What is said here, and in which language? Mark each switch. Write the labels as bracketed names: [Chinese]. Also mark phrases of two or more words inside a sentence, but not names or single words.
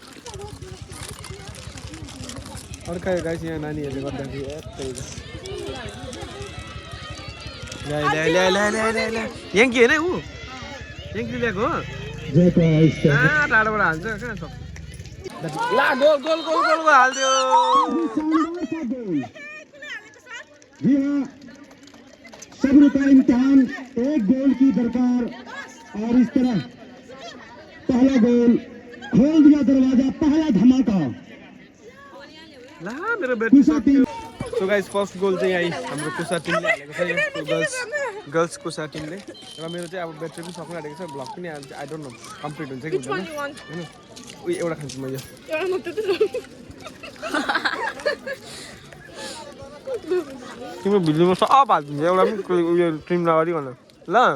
[Nepali] अर्का गाई यहाँ नानीहरूले गर्दाखेरि याङ्की होइन ऊ याङ्की ल्याएको हो टाढोबाट हाल्छ कहाँ सक्छ ला गोल गोल गोल गोल गोल हालिदियो [Hindi] सब्र का इम्तिहान एक गोल की दरकार और इस तरह पहला गोल खोल दिया दरवाजा पहला धमाका [Nepali] ला मेरो ब्याट्री सक्यो [English] so guys first goal [Nepali] चाहिँ यही हाम्रो कुसा टिमले हालेको छ गर्ल्स कुसा टिमले र मेरो चाहिँ अब ब्याट्री पनि सक्नु आँटेको छ ब्लग पनि [English] I don't know [Nepali] कम्प्लिट हुन्छ कि हुँदैन हैन उयो एउटा खान्छु म यो तिम्रो भिडियोमा सब हालिदिन्छ एउटा पनि उयो ट्रिम नगरिकन ल